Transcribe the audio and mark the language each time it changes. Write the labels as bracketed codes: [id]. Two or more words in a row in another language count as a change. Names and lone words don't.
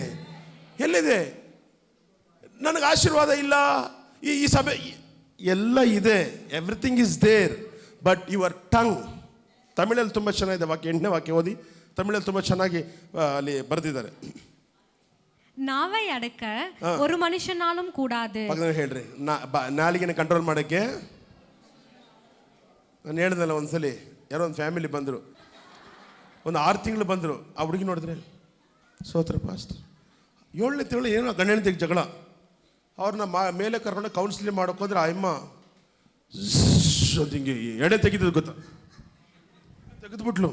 [kn] ಎಲ್ಲಿದೆ ನನಗೆ ಆಶೀರ್ವಾದ? ಇಲ್ಲ, ಈ ಸಭೆ ಎಲ್ಲ ಇದೆ, [en] everything is there, but your tongue. [kn] ತಮಿಳಲ್ಲಿ ತುಂಬ ಚೆನ್ನಾಗಿದೆ ವಾಕ್ಯ, 8ನೇ ವಾಕ್ಯ ಓದಿ. ತಮಿಳಲ್ಲಿ ತುಂಬ ಚೆನ್ನಾಗಿ ಅಲ್ಲಿ ಬರೆದಿದ್ದಾರೆ. ನಾವೇ ಅಡಕ [ta] ஒரு மனுஷனாலும் கூடாது. [kn] ಹೇಳ್ರಿ, ನಾಲಿಗೆನ ಕಂಟ್ರೋಲ್ ಮಾಡೋಕ್ಕೆ. ನಾನು ಹೇಳ್ದಲ್ಲ, ಒಂದ್ಸಲಿ ಯಾರೋ ಒಂದು ಫ್ಯಾಮಿಲಿ ಬಂದರು, ಒಂದು 6 ತಿಂಗಳು ಬಂದರು. ಆ ಹುಡುಗಿ ನೋಡಿದ್ರೆ ಸೋತ್ರ ಪಾಸ್ಟರ್ 7ನೇ ತಿಂಗಳು ಏನೋ ಗಂಡ ಹೆಂಡತಿಗೆ ಜಗಳ. ಅವ್ರನ್ನ ಮೇಲೆ ಕರ್ಕೊಂಡು ಕೌನ್ಸಿಲಿಂಗ್ ಮಾಡೋಕೆ ಹೋದ್ರೆ ಆ ಅಮ್ಮ ಹಿಂಗೆ ಎಡೆ ತೆಗೆದು ಗೊತ್ತಾ, ತೆಗೆದುಬಿಟ್ಲು.